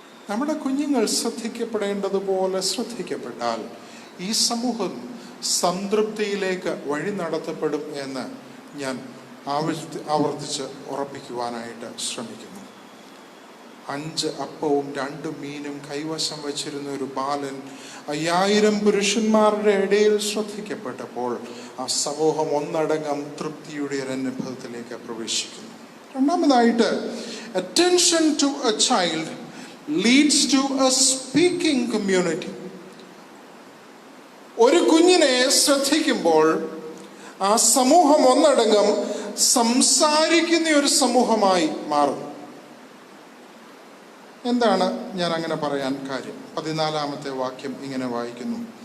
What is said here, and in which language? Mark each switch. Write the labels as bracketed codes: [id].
[ml] നമ്മുടെ കുഞ്ഞുങ്ങൾ ശ്രദ്ധിക്കപ്പെടേണ്ടതുപോലെ ശ്രദ്ധിക്കപ്പെട്ടാൽ ഈ സമൂഹം സംതൃപ്തിയിലേക്ക് വഴി നടത്തപ്പെടും എന്ന് ഞാൻ ആവർത്തിച്ച് ഉറപ്പിക്കുവാനായിട്ട് ശ്രമിക്കുന്നു. 5 അപ്പവും 2 മീനും കൈവശം വച്ചിരുന്ന ഒരു ബാലൻ 5000 പുരുഷന്മാരുടെ ഇടയിൽ ശ്രദ്ധിക്കപ്പെട്ടപ്പോൾ ആ സമൂഹം ഒന്നടങ്കം തൃപ്തിയുടെ ഒരു അനുഭവത്തിലേക്ക് പ്രവേശിക്കുന്നു. രണ്ടാമതായിട്ട്, [en] attention to a child leads to a speaking community. [ml] ഒരു കുഞ്ഞിനെ ശ്രദ്ധിക്കുമ്പോൾ ആ സമൂഹം ഒന്നടങ്കം സംസാരിക്കുന്ന ഒരു സമൂഹമായി മാറുന്നു. എന്താണ് ഞാൻ അങ്ങനെ പറയാൻ കാര്യം? 14-ാമത്തെ വാക്യം ഇങ്ങനെ വായിക്കുന്നു.